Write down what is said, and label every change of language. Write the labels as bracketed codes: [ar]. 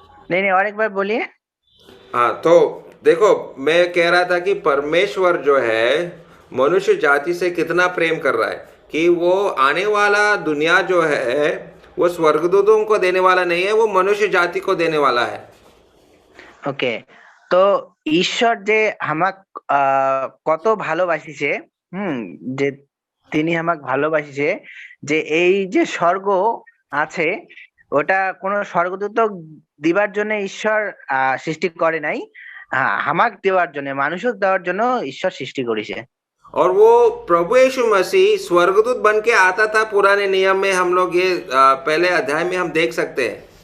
[hi] नहीं नहीं, और एक बार बोलिए। हाँ, तो देखो, मैं कह रहा था कि परमेश्वर जो है मनुष्य जाति से कितना प्रेम कर रहा है कि वो आने वाला दुनिया जो है वो स्वर्गदूतों को देने वाला नहीं है, वो मनुष्य जाति को देने वाला है। [bn] ওকে, তো ঈশ্বর যে আমাক কত ভালোবাসিছে, যে তিনি আমাক ভালোবাসিছে, যে এই যে স্বর্গ আছে ওটা কোনো স্বর্গদূত দিবার জন্য ঈশ্বর সৃষ্টি করে নাই, আমাক দেওয়ার জন্য, মানুষক দেওয়ার জন্য ঈশ্বর সৃষ্টি করেছে। [hi] और वो प्रभु यीशु मसीह स्वर्गदूत बन के आता था पुराने नियम में। हम लोग ये पहले अध्याय में हम देख सकते हैं।